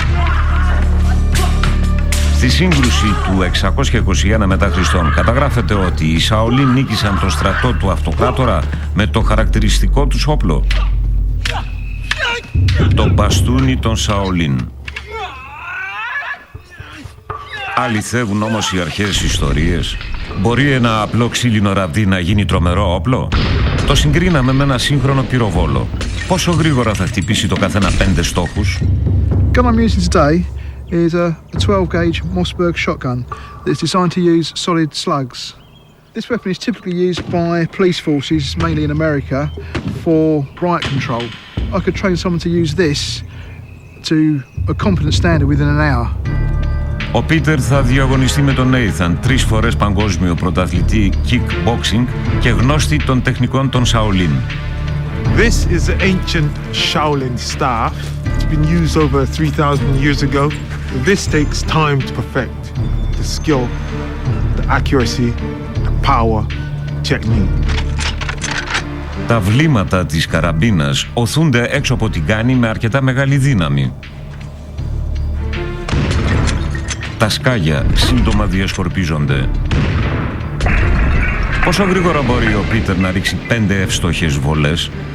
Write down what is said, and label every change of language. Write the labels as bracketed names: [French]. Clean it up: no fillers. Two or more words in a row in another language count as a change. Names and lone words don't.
[Greek] Στη σύγκρουση του 621 μετά Χριστόν καταγράφεται ότι οι Σαολίν νίκησαν το στρατό του αυτοκράτορα με το χαρακτηριστικό τους όπλο, το μπαστούνι των Σαολίν. Αληθεύουν όμως οι αρχαίες ιστορίες? Μπορεί ένα απλό ξύλινο ραβδί να γίνει τρομερό όπλο? Το συγκρίναμε με ένα σύγχρονο πυροβόλο. Πόσο γρήγορα θα χτυπήσει το καθένα 5 στόχους? [English] Gun I'm using today is a 12-gauge Mossberg shotgun that's designed to use solid slugs. This weapon is typically used by police forces, mainly in America, for riot control. I could train someone to use this to a competent standard within an hour. [Greek] Ο Πίτερ θα διαγωνιστεί με τον Νέιθαν, 3 φορές παγκόσμιο πρωταθλητή kickboxing και γνώστη των τεχνικών των Σαολίν. [English] This is the ancient Shaolin staff. It's been used over 3,000 years ago. This takes time to perfect. The skill, the accuracy, the power, technique. [Greek] Τα βλήματα της καραμπίνας οθούνται έξω από την κάνη με αρκετά μεγάλη δύναμη. Τα σκάγια σύντομα διασκορπίζονται. Πόσο γρήγορα μπορεί ο Πίτερ να ρίξει 5 εύστοχες βολές?